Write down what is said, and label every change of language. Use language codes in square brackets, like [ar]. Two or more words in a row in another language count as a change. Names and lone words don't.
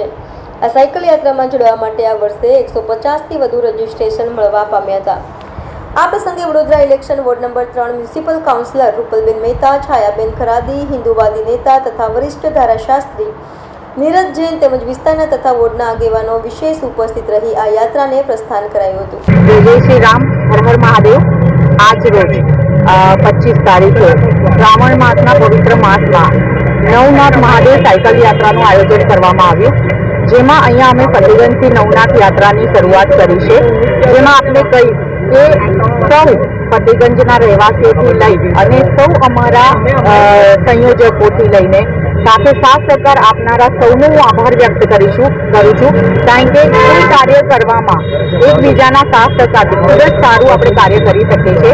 [gu] આ સાયકલ યાત્રામાં જોડાવા માટે આ વર્ષે 150થી વધુ રજીસ્ટ્રેશન મળવા પામ્યા હતા। આ પ્રસંગે વડોદરા ઇલેક્શન વોર્ડ નંબર 3 મ્યુનિસિપલ કાઉન્સિલર રૂપલબેન મહેતા, છાયાબેન ખરાદી, હિન્દુવાદી નેતા તથા વરિષ્ઠ ધારાશાસ્ત્રી નીરજ જૈન તેમજ વિસ્તારના તથા વોર્ડના આગેવાનો વિશેષ ઉપસ્થિત રહી આ યાત્રાને પ્રસ્થાન કરાયું હતું। [hi] जय श्री राम, हर हर महादेव। [gu] आज रोज 25 તારીખે શ્રાવણ માસના પવિત્ર માસમાં નવનાથ મહાદેવ સાયકલ યાત્રાનું આયોજન કરવામાં આવ્યું, જેમાં અહીંયા અમે ફતેગંજથી નવનાથ યાત્રાની શરૂઆત કરી છે। જેમાં આપણે કહીશ કે સૌ ફતેગંજના રહેવાસીઓથી લઈ અને સૌ અમારા સંયોજકોથી લઈને સાથે સાથ સહકાર આપનારા સૌનો હું આભાર વ્યક્ત કરું છું, કારણ કે કોઈ કાર્ય કરવામાં એકબીજાના સાથ સહકારથી ખૂબ જ સારું આપણે કાર્ય કરી શકીએ છીએ।